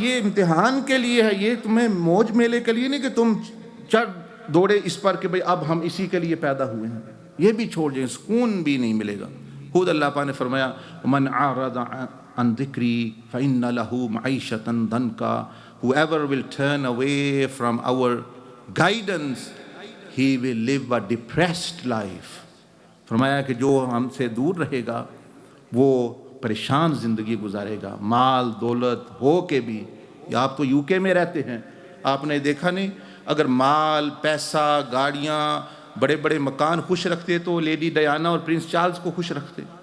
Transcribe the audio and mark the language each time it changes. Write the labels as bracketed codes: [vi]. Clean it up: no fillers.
[ur] یہ امتحان کے لیے ہے، یہ تمہیں موج میلے کے لیے نہیں کہ تم چڑھ دوڑے اس پر کہ بھئی اب ہم اسی کے لیے پیدا ہوئے ہیں. یہ بھی چھوڑ جائیں، سکون بھی نہیں ملے گا. خود اللہ پاک نے فرمایا [ar] من اعرض عن ذکری فإن له معیشة ضنکا. [en] Whoever will turn away from our guidance, he will live a depressed life. [ur] فرمایا کہ جو ہم سے دور رہے گا وہ پریشان زندگی گزارے گا. مال دولت ہو کے بھی، یا آپ تو یو کے میں رہتے ہیں، آپ نے دیکھا نہیں، اگر مال پیسہ گاڑیاں بڑے بڑے مکان خوش رکھتے تو لیڈی ڈیانا اور پرنس چارلز کو خوش رکھتے.